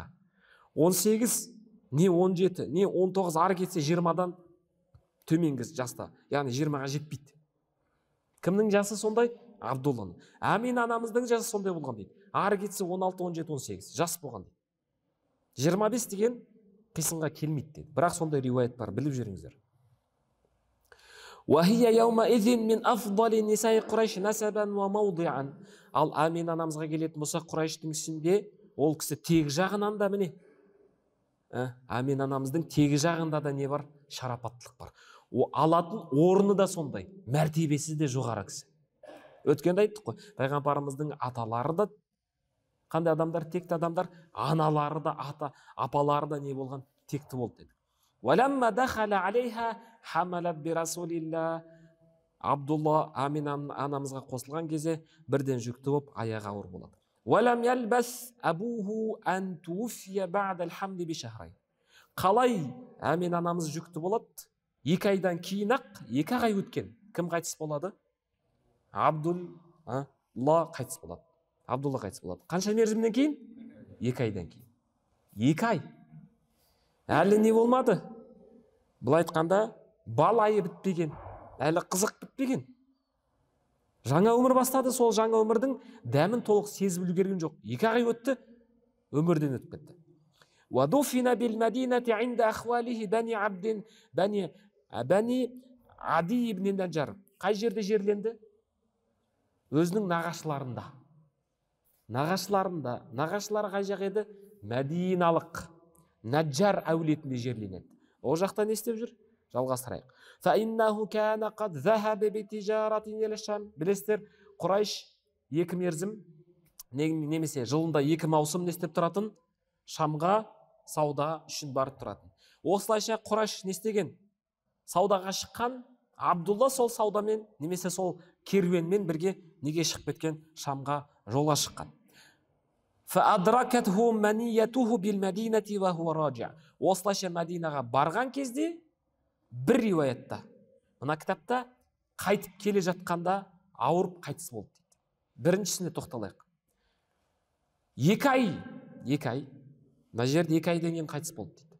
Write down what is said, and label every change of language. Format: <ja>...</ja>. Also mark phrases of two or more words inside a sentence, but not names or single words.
<kk>18, не 17, не 19 ары кетсе 20-дан төменгі жаста. Яғни 20-ға жетпейді. Кімнің жасы сондай? Абдулланың. Амин анамыздың жасы сондай болған дейді. Ары кетсе 16, 17, 18 жас болған дейді. 25 деген қисынға келмейді дейді. Бірақ сондай риуаят бар, біліп жүріңіздер.</kk> <ar>وهي يومئذ من أفضل نساء قريش نسبا وموضعا.</ar> <kk>Ал Амин анамызға келетін болса, Құрайштың ішінде ол кісі тегі жағынан да міне. Амин анамыздың тегі жағында да не бар? Шарапаттылық бар. О алатын орны да сондай, мәртебесі де жоғары кісі. Өткенде айттық қой, пайғамбарымыздың аталары да қандай адамдар? Текті адамдар, аналары да, апалары да не болған? Текті болды деді.</kk> <ar>وَلَمَّا دَخَلَ عَلَيْهَا حَمَلَتْ بِرَسُولِ اللَّهِ.</ar> <kk>Абдулла Амин анамызға қосылған кезде бірден жүкті болып аяғы ауыр болады.</kk> <ar>وَلَمْ يَلْبَثْ أَبُوهُ أَنْ تُوفِيَ بَعْدَ الْحَمْلِ بِشَهْرَيْنِ.</ar> <kk>Қалай Амин анамыз жүкті болады? 2 айдан кейін ақ 2 ай өткен. Кім қайтыс болады? Абдулла қайтыс болады. Абдулла қайтыс болады. Қанша мерзімнен кейін? 2 айдан кейін. 2 ай. Әлі не болмады? Бұл айтқанда бал айы бітпеген, әлі қызық бітпеген. Жаңа өмір бастады, сол жаңа өмірдің дәмін толық сезіп үлгерген жоқ. 2 ай өтті, өмірден өтіп кетті.</kk> <ar>وَدُفِنَ بِالْمَدِينَةِ عِنْدَ أَخْوَالِهِ بَنِي عَدِي ibn Najjar.</ar> <kk>Қай жерде жерленді? Өзінің нағашыларында. Нағашылары қай жақ еді? Мәдиналық Наджар әулетінде жерленеді. Ол жақта не істеп жүр? Жалғастырайық.</kk> <ar>فَإِنَّهُ كَانَ قَدْ ذَهَبَ بِتِجَارَةٍ إِلَى الشَّامِ.</ar> <kk>Білесіздер, Құрайш 2 мерзім немесе жылында 2 маусым не істеп тұратын? Шамға сауда үшін барып тұратын. Осылайша Құрайш не істеген? Саудаға шыққан Абдулла сол саудамен немесе сол керуенмен бірге неге шығып кеткен? Шамға жолға шыққан.</kk> <ar>فَأَدْرَكَتْهُ مَنِيَّتُهُ بِالْمَدِينَةِ وَهُوَ رَاجِعٌ.</ar> <kk>Осылайша Мәдинаға барған кезде бір риуаятта, мына кітапта қайтып келе жатқанда ауырып қайтыс болды дейді. Біріншісіне тоқталайық. 2 ай, мына жерде 2 айдан кейін қайтыс болды дейді.</kk>